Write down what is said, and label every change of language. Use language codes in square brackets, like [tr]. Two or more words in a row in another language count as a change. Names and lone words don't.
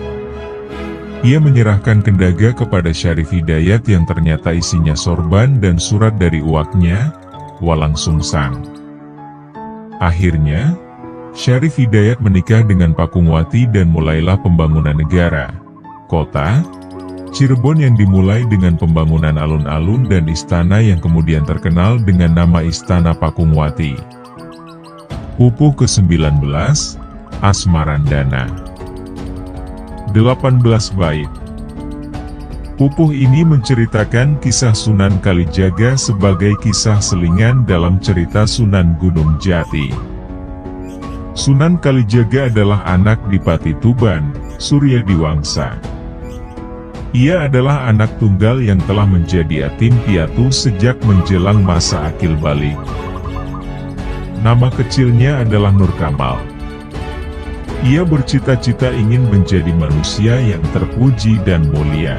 [id] Ia menyerahkan kendaga kepada Syarif Hidayat yang ternyata isinya sorban dan surat dari uaknya, Walang Sungsang. Akhirnya, Syarif Hidayat menikah dengan Pakungwati dan mulailah pembangunan negara, kota, Cirebon yang dimulai dengan pembangunan alun-alun dan istana yang kemudian terkenal dengan nama Istana Pakungwati. Pupuh ke-19, Asmarandana. 18 bait. Pupuh ini menceritakan kisah Sunan Kalijaga sebagai kisah selingan dalam cerita Sunan Gunung Jati. Sunan Kalijaga adalah anak Dipati Tuban, Surya Diwangsa. Ia adalah anak tunggal yang telah menjadi yatim piatu sejak menjelang masa akil balik. Nama kecilnya adalah Nur Kamal. Ia bercita-cita ingin menjadi manusia yang terpuji dan mulia.